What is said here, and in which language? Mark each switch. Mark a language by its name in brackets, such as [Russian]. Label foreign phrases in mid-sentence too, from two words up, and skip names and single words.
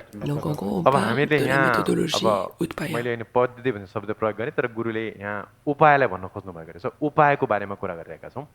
[French] Donc, en gros, on [Nepali] अब [French] parle [Nepali] हामीले [French] de la [Nepali] यहाँ [French] méthodologie [Nepali] अब [French] Utpaya. [Nepali] मैले होइन पद्धति भन्ने शब्द प्रयोग गरेँ तर गुरुले यहाँ उपायलाई भन्न खोज्नु भएको रहेछ. उपायको बारेमा कुरा गरिरहेका छौँ.